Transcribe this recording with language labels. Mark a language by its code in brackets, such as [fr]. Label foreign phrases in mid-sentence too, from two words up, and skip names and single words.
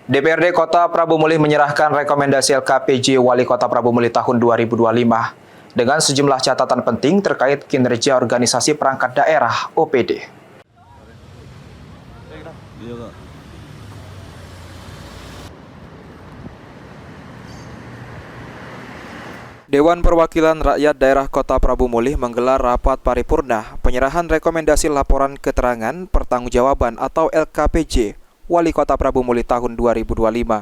[id] DPRD Kota Prabu Mulih menyerahkan rekomendasi LKPJ Wali Kota Prabu Mulih tahun 2025 dengan sejumlah catatan penting terkait kinerja organisasi perangkat daerah OPD. Dewan Perwakilan Rakyat Daerah Kota Prabu Mulih menggelar rapat paripurna penyerahan rekomendasi laporan keterangan pertanggungjawaban atau LKPJ Wali Kota Prabu Mulih tahun 2025.